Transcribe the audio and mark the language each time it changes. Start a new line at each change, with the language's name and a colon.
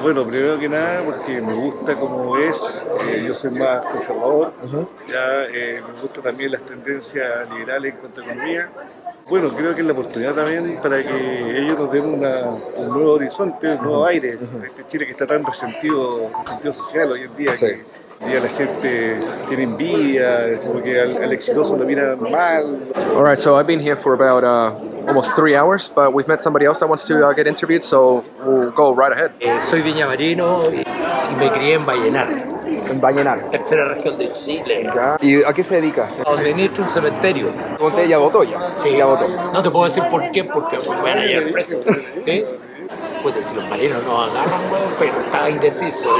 Spanish: Bueno, primero que nada porque me gusta cómo es, yo soy más conservador, me gustan también las tendencias liberales en cuanto a economía. Bueno, creo que es la oportunidad también para que ellos nos den un nuevo horizonte, un nuevo aire. Este Chile que está tan resentido social hoy en día, sí. que la gente tiene envidia, como que al exitoso lo miran mal.
English: Alright, so I've been here for about almost 3 hours, but we've met somebody else that wants to get interviewed, so we'll go right ahead.
Spanish: Soy viñamarino y me crié en Vallenar. En Vallenar. Tercera región de Chile. Ya. ¿Y a qué se dedica? Administro un cementerio. ¿Usted ya votó ya? Sí, ya votó. No te puedo decir por qué, porque me van a llevar preso. ¿Sí? Pues si los marinos no agarran, pero estaba indeciso.